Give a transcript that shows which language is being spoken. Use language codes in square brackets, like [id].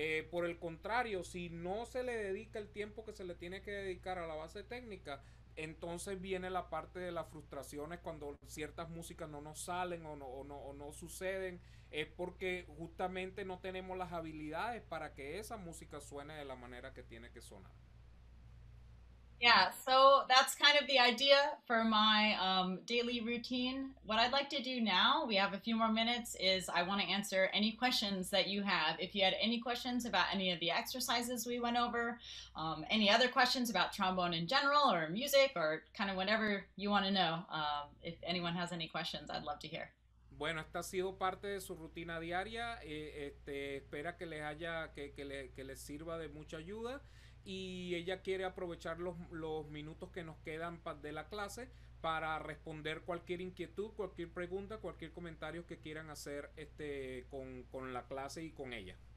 [es] Por el contrario, si no se le dedica el tiempo que se le tiene que dedicar a la base técnica, entonces viene la parte de las frustraciones cuando ciertas músicas no nos salen o no suceden. Es porque justamente no tenemos las habilidades para que esa música suene de la manera que tiene que sonar. [en] Yeah, so that's kind of the idea for my daily routine. What I'd like to do now, we have a few more minutes, is I want to answer any questions that you have. If you had any questions about any of the exercises we went over, any other questions about trombone in general or music or kind of whatever you want to know, if anyone has any questions, I'd love to hear. [es] Bueno, esta ha sido parte de su rutina diaria. Espera que les haya, que les sirva de mucha ayuda. Y ella quiere aprovechar los minutos que nos quedan de la clase para responder cualquier inquietud, cualquier pregunta, cualquier comentario que quieran hacer con la clase y con ella.